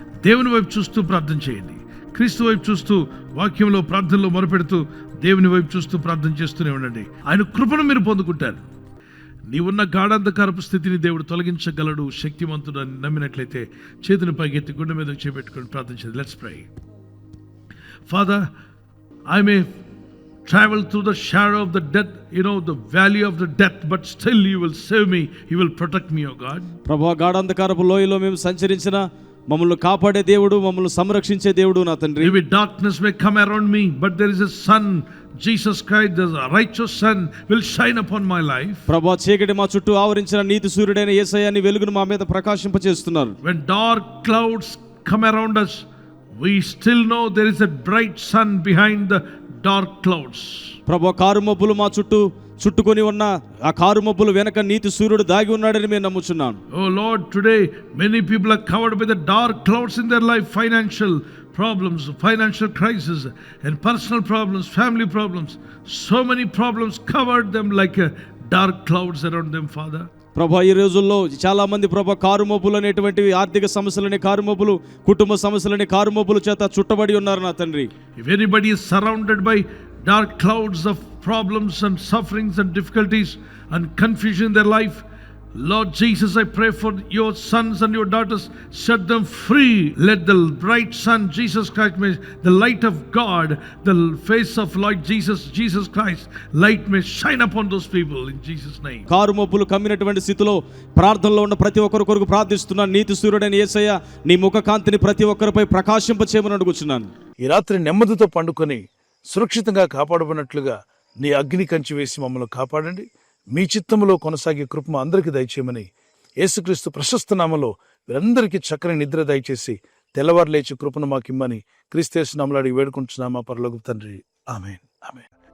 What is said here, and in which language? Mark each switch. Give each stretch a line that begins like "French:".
Telugu: దేవుని వైపు చూస్తూ ప్రార్థన చేయండి. క్రీస్తు వైపు చూస్తూ వాక్యంలో ప్రార్థనలో మొరపెడుతూ దేవుని వైపు చూస్తూ ప్రార్థన చేస్తూనే ఉండండి. ఆయన కృపను మీరు పొందుకుంటారు. నీవున్న గాఢాంధకారపు స్థితిని దేవుడు తొలగించగలడు, శక్తిమంతుడు అని నమ్మినట్లయితే చేతిని పైకెత్తి గుండె మీద చేపెట్టుకొని ప్రార్థన చేయండి.
English: Let's pray. Father, I may travel through the shadow of the death, the valley of the death, but still you will save me, you will protect me, O God.
Telugu: ప్రభువా, గాఢాంధకారపు లోయలో మేము సంచరించిన మమ్మల్ని కాపాడే దేవుడు, మమ్మల్ని సంరక్షించే దేవుడు నా తండ్రి.
English: Maybe darkness may come around me, but there is a sun, Jesus Christ, the righteous sun will shine upon my life.
Telugu: ప్రభువా, చీకటి మా చుట్టూ ఆవరించిన నీతి సూర్యుడైన యేసయ్య నీ వెలుగును మా మీద ప్రకాశింపజేస్తున్నారు.
English: When dark clouds come around us, we still know there is a bright sun behind the dark clouds.
Telugu: ప్రభువా, కారు మబ్బులు మా చుట్టుకొని ఉన్న ఆ కారు మబ్బులు వెనక నీతి సూర్యుడు దాగి ఉన్నాడని మేము నమ్ముచున్నాను.
English: Oh Lord, today many people are covered by the dark clouds in their life, financial problems, financial crisis, and personal problems, family problems. So many problems covered them like dark clouds around them, Father.
Telugu: ప్రభా, ఈ రోజుల్లో చాలా మంది ప్రభా car మబ్బులు అనేటువంటివి, ఆర్థిక సమస్యలని కారు మబ్బులు, కుటుంబ సమస్యలని కారు మబ్బులు చేత చుట్టబడి ఉన్నారు నా తండ్రి.
English: If anybody is surrounded by dark clouds of problems and sufferings and difficulties and confusion in their life, Lord Jesus, I pray for your sons and your daughters, set them free. Let the bright sun, Jesus Christ, may the light of God, the face of Lord Jesus Christ, light may shine upon those people in Jesus name.
Telugu: Car మబ్బులు కమ్మినటువంటి స్థితిలో ప్రార్థనలో ఉన్న ప్రతి ఒక్కరి కొరకు ప్రార్థిస్తున్నాను. నీతి సూర్యుడైన యేసయ్య నీ ముఖ కాంతిని ప్రతి ఒక్కరిపై ప్రకాశింపచేయమని అడుగుచున్నాను. ఈ రాత్రి నెమ్మదితో పండుకొని సురక్షితంగా కాపాడబడినట్లుగా నీ అగ్ని కంచి వేసి మమ్మల్ని కాపాడండి. మీ చిత్తములో కొనసాగే కృప అందరికీ దయచేయమని యేసుక్రీస్తు ప్రశస్త నామములో వీరందరికీ చక్కని నిద్ర దయచేసి తెల్లవారు లేచి కృపను మాకిమ్మని క్రీస్తు యేసు నామములో అడిగి వేడుకుంటున్నామా పరలోక తండ్రి. ఆమేన్, ఆమేన్.